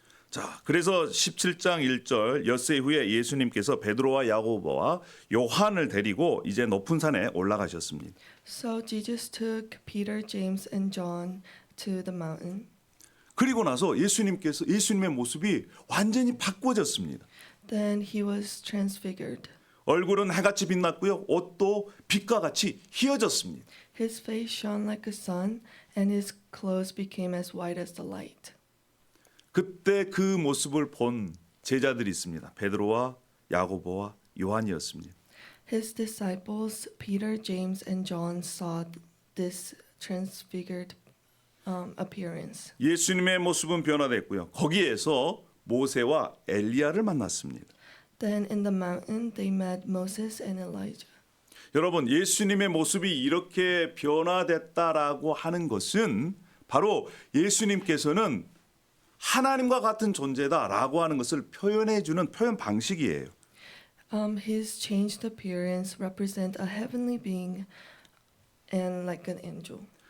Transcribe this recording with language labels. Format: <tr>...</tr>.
<ko>자, 그래서 17장 1절 엿새 후에 예수님께서 베드로와 야고보와 요한을 데리고 이제 높은 산에 올라가셨습니다.</ko> <en>So Jesus took Peter, James, and John to the mountain.</en> <ko>그리고 나서 예수님의 모습이 완전히 바꿔졌습니다.</ko> <en>Then he was transfigured.</en> <ko>얼굴은 해같이 빛났고요. 옷도 빛과 같이 희어졌습니다.</ko> <en>His face shone like a sun, and his clothes became as white as the light.</en> <ko>그때 그 모습을 본 제자들이 있습니다. 베드로와 야고보와 요한이었습니다.</ko> <en>His disciples, Peter, James, and John, saw this transfigured appearance.</en> <ko>예수님의 모습은 변화됐고요. 거기에서 모세와 엘리야를 만났습니다.</ko> <en>Then in the mountain they met Moses and Elijah.</en> <ko>여러분, 예수님의 모습이 이렇게 변화됐다라고 하는 것은 바로 예수님께서는 하나님과 같은 존재다라고 하는 것을 표현해 주는 표현 방식이에요.</ko> <en>His changed appearance represent a heavenly being and like an angel.</en>